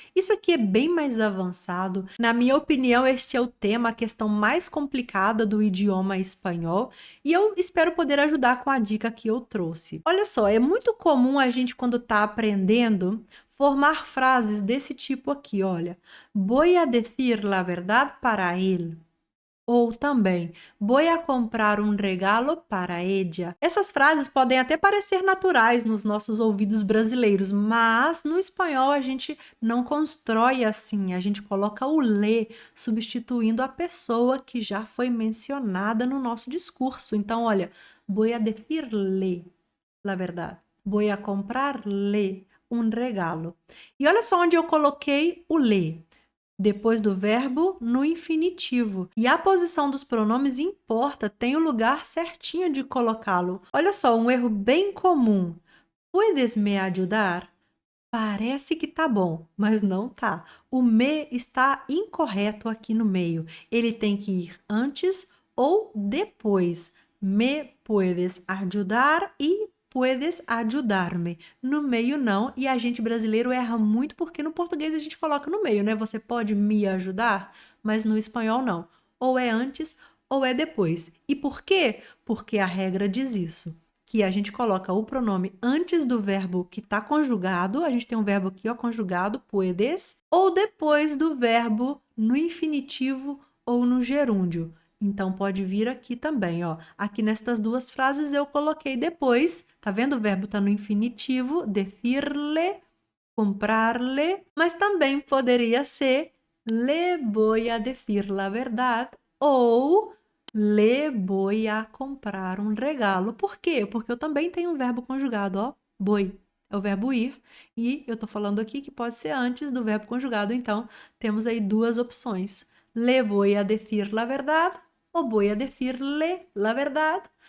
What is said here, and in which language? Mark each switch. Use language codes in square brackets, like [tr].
[pt] Isso aqui é bem mais avançado. Na minha opinião, este é o tema, a questão mais complicada do idioma espanhol, e eu espero poder ajudar com a dica que eu trouxe. Olha só, é muito comum a gente, quando está aprendendo, formar frases desse tipo aqui, olha. [es] Voy a decir la verdad para él. [pt] Ou também, [es] voy a comprar um regalo para ella. [pt] Essas frases podem até parecer naturais nos nossos ouvidos brasileiros, mas no espanhol a gente não constrói assim, a gente coloca o le, substituindo a pessoa que já foi mencionada no nosso discurso. Então, olha, [es] voy a decirle la verdad. Voy a comprarle um regalo. [pt] E olha só onde eu coloquei o le. Depois do verbo no infinitivo. E a posição dos pronomes importa, tem o lugar certinho de colocá-lo. Olha só, um erro bem comum. [es] Puedes me ajudar? [pt] Parece que tá bom, mas não tá. O me está incorreto aqui no meio. Ele tem que ir antes ou depois. Me puedes ajudar e puedes ajudar-me. No meio não, e a gente brasileiro erra muito porque no português a gente coloca no meio, né? Você pode me ajudar, mas no espanhol não. Ou é antes ou é depois. E por quê? Porque a regra diz isso, que a gente coloca o pronome antes do verbo que está conjugado, a gente tem um verbo aqui, ó, conjugado, puedes, ou depois do verbo no infinitivo ou no gerúndio. Então, pode vir aqui também, ó. Aqui nestas duas frases eu coloquei depois, tá vendo? O verbo tá no infinitivo, decirle, comprarle, mas também poderia ser [es] le voy a decir la verdad [pt] ou [es] le voy a comprar um regalo. [pt] Por quê? Porque eu também tenho um verbo conjugado, ó, voy. É o verbo ir, e eu tô falando aqui que pode ser antes do verbo conjugado, então temos aí duas opções. [es] Le voy a decir la verdad o voy a decirle la verdad.